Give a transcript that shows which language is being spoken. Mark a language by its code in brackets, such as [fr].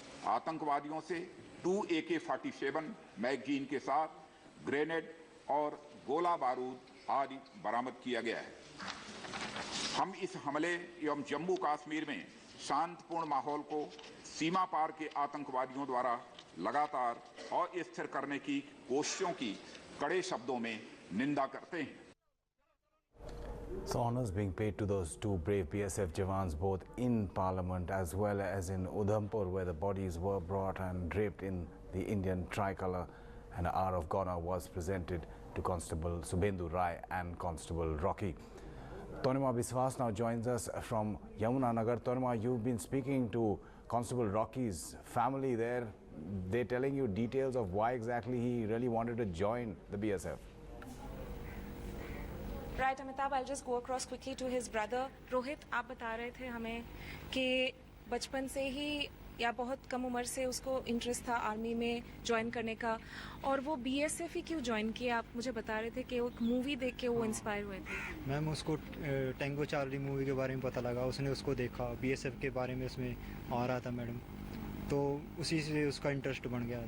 [hi] आतंकवादियों से 2 AK-47 magazine के साथ ग्रेनेड और गोला बारूद आदि बरामद किया गया है। हम इस हमले एवं जम्मू कश्मीर में शांतिपूर्ण माहौल को सीमा पार के आतंकवादियों द्वारा लगातार अस्थिर करने की कोशिशों की कड़े शब्दों में निंदा करते हैं। [en] So honours being paid to those two brave BSF jawans, both in Parliament as well as in Udhampur, where the bodies were brought and draped in the Indian tricolour. An hour of honour was presented to Constable Subhendu Rai and Constable Rocky. Tonima Biswas now joins us from Yamunanagar. Tonima, you've been speaking to Constable Rocky's family there. They're telling you details of why exactly he really wanted to join the BSF. Right, Amitabh, I'll just go across quickly to his brother. [hi] Rohit, आप बता रहे थे हमें कि बचपन से ही या बहुत कम उम्र से उसको इंटरेस्ट था आर्मी में ज्वाइन करने का, और वो BSF ही क्यों ज्वाइन किया? आप मुझे बता रहे थे कि वो एक मूवी देख के वो इंस्पायर हुए थे। मैम, उसको टेंगो चार्ली मूवी के बारे में पता लगा, उसने उसको देखा, BSF के बारे में उसमें आ रहा था मैडम, तो उसी से उसका इंटरेस्ट बन गया।